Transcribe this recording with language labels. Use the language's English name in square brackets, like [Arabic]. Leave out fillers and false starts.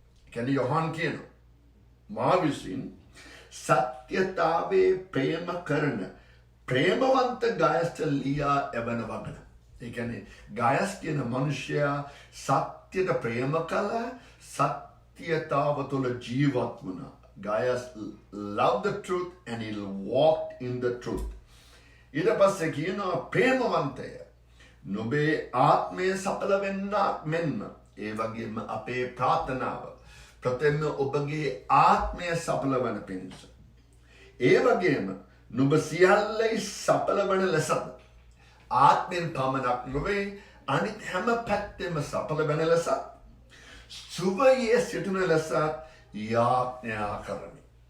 [Sinhala] කියන්නේ යොහාන් කියනවා මා විසින් සත්‍යතාවේ ප්‍රේම කරන ප්‍රේමවන්ත ගයස්ට ලියා එවන වගන. ඒ කියන්නේ ගයස් කියන මනුෂ්‍යයා සත්‍යයට ප්‍රේම කළා, සත්‍යතාව තුළ ජීවත් වුණා. [English] Gaius loved the truth and he walked in the truth. [Sinhala] ඊට පස්සේ කියනවා ප්‍රේමවන්තය නුඹේ ආත්මය සඵල වෙන්නක් මෙන්ම ඒ වගේම අපේ ප්‍රාර්ථනාව ප්‍රථම ඔබගේ ආත්මය සඵල වන පිණිස ඒ වගේම නුඹ සියල්ලේ සඵල වන ලෙසද ආත්මෙන් පමණක් නොවේ අනිත් හැම පැත්තෙම සඵල වෙන ලෙස සුවයේ සිටින ලෙස යාඥා කරමි.